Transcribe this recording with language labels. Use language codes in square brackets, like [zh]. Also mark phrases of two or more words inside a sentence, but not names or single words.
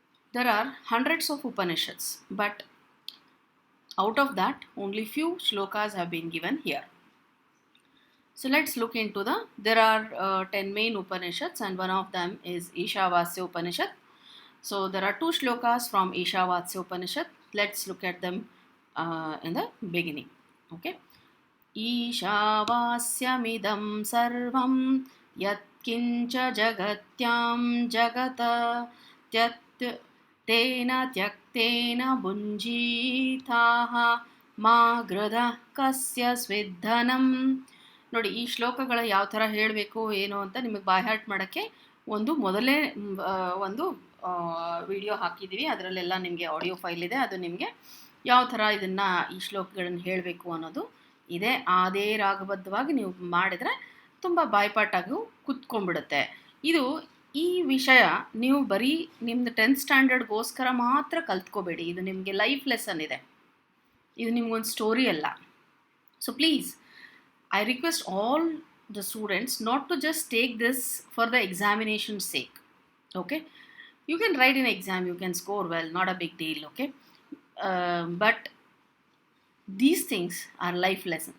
[en] There are hundreds of Upanishads, but out of that, only few shlokas have been given here. So let's look into there are 10 main Upanishads, and one of them is Ishavasya Upanishad. So there are 2 shlokas from Ishavasya Upanishad. Let's look at them in the beginning. Okay. [sa] ईशावास्य सर्वं यत्किञ्च जगत्यां जगत् त्यत् तेन त्यक्तेन भुञ्जीथाः मा गृधः कस्य स्विद्धनम्. [kn] ನೋಡಿ, ಈ ಶ್ಲೋಕಗಳ ಯಾವ ಥರ ಹೇಳಬೇಕು ಏನು ಅಂತ ನಿಮಗೆ [en] by heart [kn] ಮಾಡೋಕ್ಕೆ ಮೊದಲೇ ಒಂದು ವಿಡಿಯೋ ಹಾಕಿದ್ದೀವಿ. ಅದರಲ್ಲೆಲ್ಲ ನಿಮಗೆ [en] audio file [kn] ಇದೆ. ಅದು ನಿಮಗೆ ಯಾವ ಥರ ಇದನ್ನು ಈ ಶ್ಲೋಕಗಳನ್ನು ಹೇಳಬೇಕು ಅನ್ನೋದು ಇದೆ. ಅದೇ ರಾಗಬದ್ಧವಾಗಿ ನೀವು ಮಾಡಿದರೆ ತುಂಬ ಬಾಯ್ಪಾಟಾಗೂ ಕುತ್ಕೊಂಡ್ಬಿಡುತ್ತೆ. ಈ ವಿಷಯ ನೀವು ಬರೀ ನಿಮ್ಮದು 10th ಸ್ಟ್ಯಾಂಡರ್ಡ್ಗೋಸ್ಕರ ಮಾತ್ರ ಕಲ್ತ್ಕೋಬೇಡಿ. ಇದು ನಿಮಗೆ [en] life lesson [kn] ಇದೆ. ಇದು ನಿಮ್ಗೊಂದು ಸ್ಟೋರಿ ಅಲ್ಲ. [en] So please, I request all the students not to just take this for the examination's sake. Okay, you can write an exam, you can score well, not a big deal. Okay, but these things are life lessons.